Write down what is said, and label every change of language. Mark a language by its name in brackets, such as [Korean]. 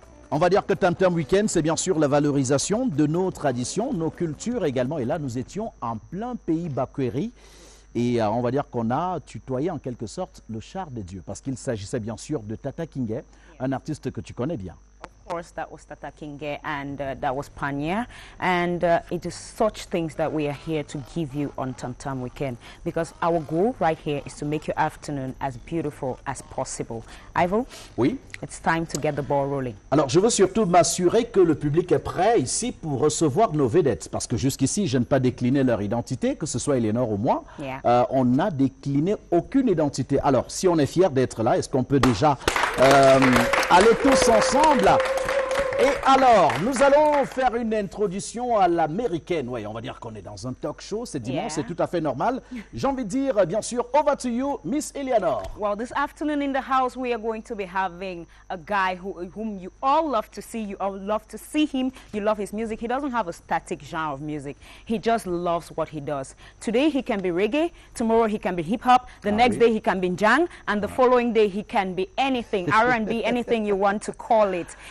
[French] On va dire que TAMTAM Week-end, c'est bien sûr la valorisation de nos traditions, nos cultures également. Et là, nous étions en plein pays Bakweri. Et on va dire qu'on a tutoyé en quelque sorte le char des dieux. Parce qu'il s'agissait bien sûr de Tata Kingé, un artiste que tu connais bien. [English] Of course, that was Tata Kingé and that was Panya. And it is such things that we are here to give you on TAMTAM Weekend. Because our goal right here is to make your afternoon as beautiful as possible. Ivo? [French] Oui? [English] It's time to get the ball rolling. [French] Alors, je veux surtout m'assurer que le public est prêt ici pour recevoir nos vedettes. Parce que jusqu'ici, je n'ai pas décliné leur identité, que ce soit Eleonore ou moi. [English] Yeah. [French] On n'a décliné aucune identité. Alors, si on est fiers d'être là, est-ce qu'on peut déjà aller tous ensemble? Et alors, nous allons faire une introduction à l'américaine. Oui, on va dire qu'on est dans un talk show. C'est dimanche, c'est tout à fait normal. J'ai envie de dire, bien sûr, over to you, Miss Eleonore. [English] Well, this afternoon in the house, we are going to be having a guy whom you all love to see. You all love to see him. You love his music. He doesn't have a static genre of music. He just loves what he does. Today, he can be reggae. Tomorrow, he can be hip-hop. The next day, he can be jang. And the following day, he can be anything, R&B, anything you want to call it.